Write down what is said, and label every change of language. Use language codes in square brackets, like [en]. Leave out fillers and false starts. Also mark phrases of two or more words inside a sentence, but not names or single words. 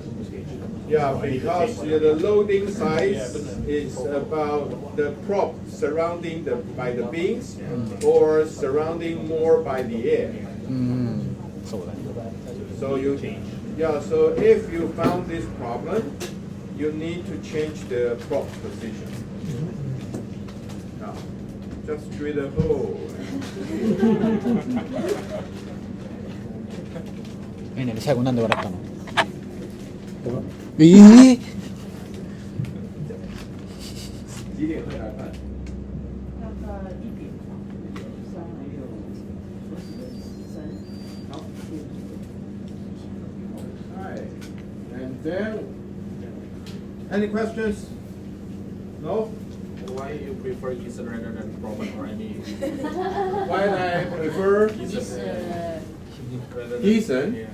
[en] Yeah, because the loading size is about the prop surrounding by the beams or surrounding more by the air. So you change. Yeah, so if you found this problem, you need to change the prop position. Now, just drill the hole. [ja] 最後なんで笑ったの？え [zh] 几点回来看？ [en] Alright, and then any questions? No? Why you prefer Gießen rather than Proben or any? Why I prefer Gießen?